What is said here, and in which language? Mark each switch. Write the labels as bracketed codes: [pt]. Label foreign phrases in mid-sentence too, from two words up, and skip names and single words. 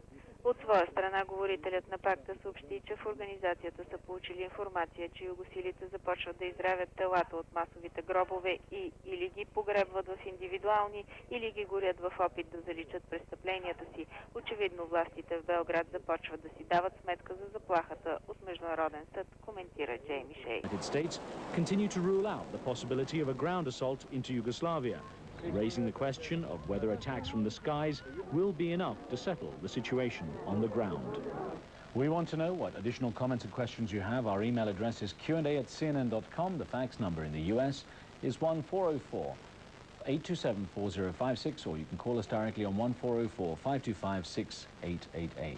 [bg] От своя страна, говорителят на пакта съобщи, че в организацията са получили информация, че югосилите започват да изравят телата от масовите гробове и или ги погребват в индивидуални, или ги горят в опит да заличат престъпленията си. Очевидно властите в Белград започват да си дават сметка за заплахата от Международен съд, коментира Джейми Шей. [en] Continue to rule out the possibility of a ground assault into Yugoslavia, raising the question of whether attacks from the skies will be enough to settle the situation on the ground. We want to know what additional comments and questions you have. Our email address is q&a@cnn.com. The fax number in the US is 1404-827-4056, or you can call us directly on 1404-525-6888.